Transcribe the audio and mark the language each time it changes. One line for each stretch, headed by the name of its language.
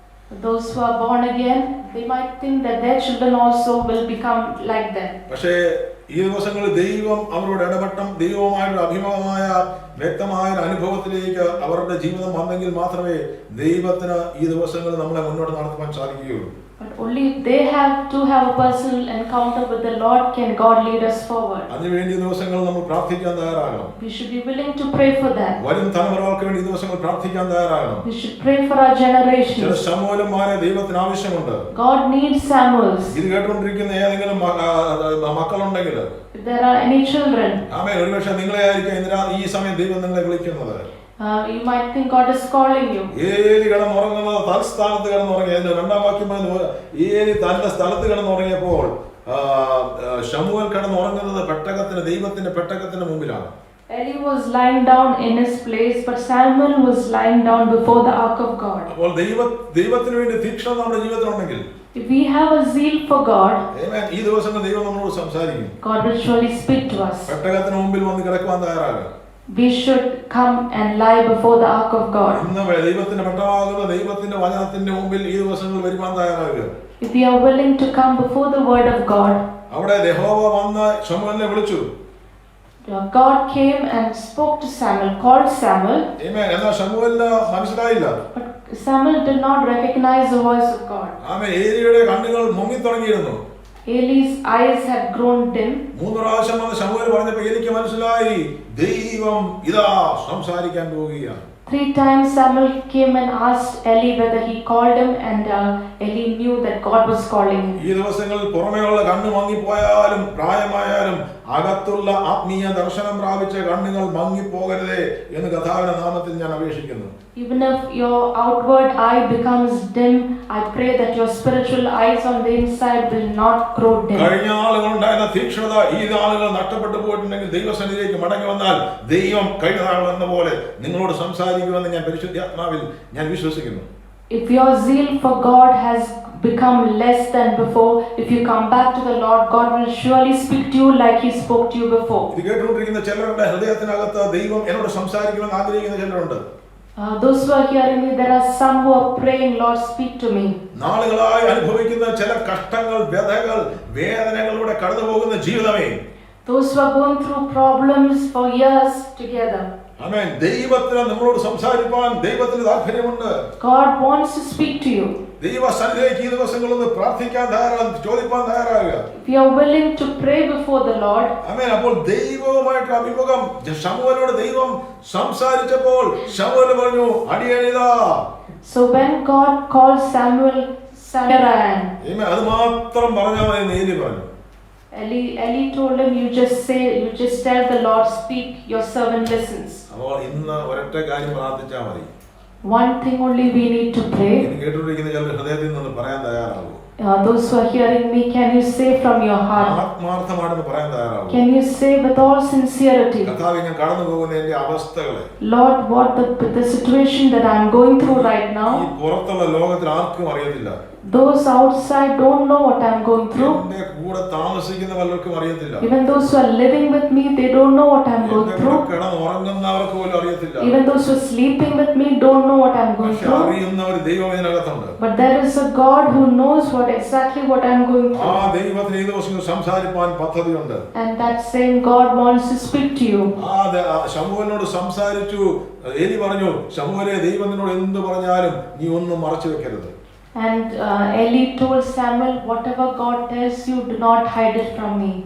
English: Those who are born again, they might think that their children also will become like them.
Malayalam: പക്ഷേ ഈ ദിവസങ്ങളിൽ ദൈവം അവരോട് ഇടപെട്ടും ദൈവവുമായുള്ള അഭിമുഖമായ വ്യക്തമായ ഒരു അനുഭവത്തിലേക്ക് അവരുടെ ജീവിതം വന്നെങ്കിൽ മാത്രമേ ദൈവത്തിന് ഈ ദിവസങ്ങളിൽ നമ്മളെ മുന്നോട്ട് നടത്തുവാൻ സാധിക്കുകയുള്ളൂ.
English: But only if they have to have a personal encounter with the Lord can God lead us forward.
Malayalam: അതിനുവേണ്ടി ഈ ദിവസങ്ങളിൽ നമ്മൾ പ്രാർത്ഥിക്കാൻ തയ്യാറാകണം.
English: We should be willing to pray for that.
Malayalam: വരും തലമുറകൾക്ക് വേണ്ടി ഈ ദിവസങ്ങൾ പ്രാർത്ഥിക്കാൻ തയ്യാറാകണം.
English: We should pray for our
Malayalam: ചില
English: generations.
Malayalam: സമൂലന്മാരെ ദൈവത്തിന് ആവശ്യമുണ്ട്.
English: God needs Samuels.
Malayalam: ഇത് കേട്ടുകൊണ്ടിരിക്കുന്ന ഏതെങ്കിലും മക്കളുണ്ടെങ്കിൽ,
English: If there are any children,
Malayalam: ആമേൻ, ഒരുപക്ഷെ നിങ്ങളെ ആയിരിക്കും ഈ സമയം ദൈവം നിങ്ങളെ വിളിക്കുന്നത്.
English: you might think God is calling you.
Malayalam: ഏലി കിടന്നുറങ്ങുന്നത് തൽസ്ഥാനത്ത് കിടന്നുറങ്ങി. അതിന്റെ രണ്ടാം വാക്യം പറയുന്നത് ഏലി തന്റെ സ്ഥലത്ത് കിടന്നുറങ്ങിയപ്പോൾ ശമൂവേൽ കിടന്നുറങ്ങുന്നത് പെട്ടകത്തിന്, ദൈവത്തിന്റെ പെട്ടകത്തിന് മുമ്പിലാണ്.
English: Eli was lying down in his place, but Samuel was lying down before the ark of God.
Malayalam: അപ്പോൾ ദൈവത്തിന് വേണ്ടി തീക്ഷ്ണത നമ്മുടെ ജീവിതത്തിലുണ്ടെങ്കിൽ,
English: If we have a zeal for God,
Malayalam: ആമേൻ, ഈ ദിവസങ്ങൾ ദൈവം നമ്മളോട് സംസാരിക്കും.
English: God will surely speak to us.
Malayalam: പെട്ടകത്തിന് മുമ്പിൽ വന്ന് കിടക്കുവാൻ തയ്യാറാകുക.
English: We should come and lie before the ark of God.
Malayalam: ഇന്ന് ദൈവത്തിന്റെ പെട്ടകമാകുന്ന ദൈവത്തിന്റെ വചനത്തിന്റെ മുമ്പിൽ ഈ ദിവസങ്ങൾ വരുവാൻ തയ്യാറാകുക.
English: If we are willing to come before the word of God,
Malayalam: അവിടെ യഹോവ വന്ന് ശമൂവേലിനെ വിളിച്ചു.
English: God came and spoke to Samuel, called Samuel,
Malayalam: ആമേൻ. എന്നാൽ ശമൂവേലിന് മനസ്സിലായില്ല.
English: but Samuel did not recognize the voice of God.
Malayalam: ആമേൻ. ഏലിയുടെ കണ്ണുകൾ മുങ്ങി തുടങ്ങിയിരുന്നു.
English: Eli's eyes had grown dim.
Malayalam: 3 പ്രാവശ്യം വന്ന് ശമൂവേൽ പറഞ്ഞപ്പോൾ എനിക്ക് മനസ്സിലായി ദൈവം ഇതാ സംസാരിക്കാൻ പോവുകയാണ്.
English: 3 times Samuel came and asked Eli whether he called him, and Eli knew that God was calling him.
Malayalam: ഈ ദിവസങ്ങളിൽ പുറമേയുള്ള കണ്ണ് മങ്ങിപ്പോയാലും പ്രായമായാലും അകത്തുള്ള ആത്മീയ ദർശനം പ്രാപിച്ച കണ്ണുകൾ മങ്ങിപ്പോകരുതേ എന്ന് കർത്താവിന്റെ നാമത്തിൽ ഞാൻ അപേക്ഷിക്കുന്നു.
English: Even if your outward eye becomes dim, I pray that your spiritual eyes on the inside will not grow dim.
Malayalam: കഴിഞ്ഞ നാളുകളുണ്ടായിരുന്ന തീക്ഷ്ണത ഈ നാളുകൾ നഷ്ടപ്പെട്ടു പോയിട്ടുണ്ടെങ്കിൽ ദൈവസന്നിധിയിലേക്ക് മടങ്ങി വന്നാൽ ദൈവം കഴിഞ്ഞ നാൾ എന്ന പോലെ നിങ്ങളോട് സംസാരിക്കുമെന്ന് ഞാൻ പരിശുദ്ധാത്മാവിൽ ഞാൻ വിശ്വസിക്കുന്നു.
English: If your zeal for God has become less than before, if you come back to the Lord, God will surely speak to you like He spoke to you before.
Malayalam: ഇത് കേട്ടുകൊണ്ടിരിക്കുന്ന ചിലരുടെ ഹൃദയത്തിനകത്ത് ദൈവം എന്നോട് സംസാരിക്കുമെന്ന് ആഗ്രഹിക്കുന്ന ചിലരുണ്ട്.
English: Those who are hearing me, there are some who are praying, Lord, speak to me.
Malayalam: നാളുകളായി അനുഭവിക്കുന്ന ചില കഷ്ടങ്ങൾ, വ്യഥകൾ, വേദനകളിലൂടെ കടന്നു പോകുന്ന ജീവിതമേ,
English: Those who are going through problems for years together,
Malayalam: ആമേൻ, ദൈവത്തിന് നമ്മളോട് സംസാരിപ്പാൻ ദൈവത്തിന് താല്പര്യമുണ്ട്.
English: God wants to speak to you.
Malayalam: ദൈവസന്നിധിയിലേക്ക് ഈ ദിവസങ്ങളൊന്ന് പ്രാർത്ഥിക്കാൻ തയ്യാറാകുക, ചോദിപ്പാൻ തയ്യാറാകുക.
English: If you are willing to pray before the Lord,
Malayalam: ആമേൻ. അപ്പോൾ ദൈവവുമായിട്ട് അഭിമുഖം ശമൂവേലിനോട് ദൈവം സംസാരിച്ചപ്പോൾ ശമൂവേൽ പറഞ്ഞു, അടിയനിതാ.
English: so when God called Samuel, Samuel,
Malayalam: ആമേൻ. അത് മാത്രം പറഞ്ഞാൽ മതി എന്ന് ഏലി പറഞ്ഞു.
English: Eli told him, you just tell the Lord, speak, your servant listens.
Malayalam: അപ്പോൾ ഇന്ന് ഒരൊറ്റ കാര്യം പ്രാർത്ഥിച്ചാൽ മതി.
English: One thing only we need to pray.
Malayalam: ഇത് കേട്ടുകൊണ്ടിരിക്കുന്ന ചിലർ ഹൃദയത്തിൽ നിന്ന് പറയാൻ തയ്യാറാകും.
English: Those who are hearing me, can you say from your heart?
Malayalam: ആത്മാർത്ഥമാണെന്ന് പറയാൻ തയ്യാറാകും.
English: Can you say with all sincerity,
Malayalam: കർത്താവേ, ഞാൻ കടന്നു പോകുന്ന എന്റെ അവസ്ഥകളെ,
English: Lord, what the situation that I am going through right
Malayalam: ഈ
English: now,
Malayalam: പുറത്തുള്ള ലോകത്തിൽ ആർക്കും അറിയത്തില്ല.
English: those outside don't know what I am going through.
Malayalam: എന്റെ കൂടെ താമസിക്കുന്ന പലർക്കും അറിയത്തില്ല.
English: Even those who are living with me, they don't know what I am going
Malayalam: എന്റെ
English: through.
Malayalam: കൂടെ കിടന്നുറങ്ങുന്നവർക്ക് പോലും അറിയത്തില്ല.
English: Even those who are sleeping with me don't know what I am going
Malayalam: പക്ഷെ
English: through.
Malayalam: അറിയുന്ന ഒരു ദൈവം ഇതിനകത്തുണ്ട്.
English: But there is a God who knows exactly what I am going
Malayalam: ആ
English: through.
Malayalam: ദൈവത്തിന് ഈ ദിവസം സംസാരിപ്പാൻ പദ്ധതിയുണ്ട്.
English: And that same God wants to speak to you.
Malayalam: ശമൂവേലിനോട് സംസാരിച്ചു. ഏലി പറഞ്ഞു, ശമൂവേലേ, ദൈവം നിന്നോട് എന്ത് പറഞ്ഞാലും നീ ഒന്നും മറച്ചു വെക്കരുത്.
English: And Eli told Samuel, whatever God tells you, do not hide it from me.